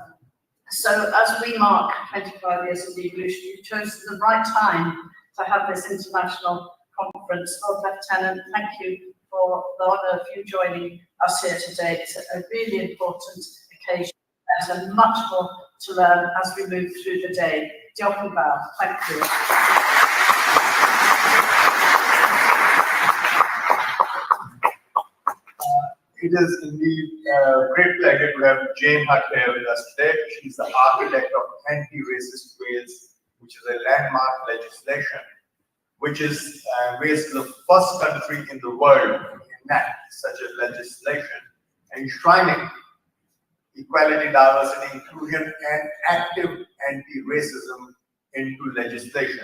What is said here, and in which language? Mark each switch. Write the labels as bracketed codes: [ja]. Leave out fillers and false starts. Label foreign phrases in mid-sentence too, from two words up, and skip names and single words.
[en] So as we mark 25 years of devolution, you've chosen the right time to have this international conference. Lord Lieutenant, thank you for the honour of you joining us here today. It's a really important occasion. There's much more to learn as we move through the day. [cy] Diolch yn fawr. [en] Thank you. It is indeed a great pleasure to have Jane Hutt here with us today. She's the architect of Anti-Racist Wales, which is a landmark legislation, which is Wales is the first country in the world to enact such a legislation, enshrining equality, diversity, inclusion, and active anti-racism into legislation.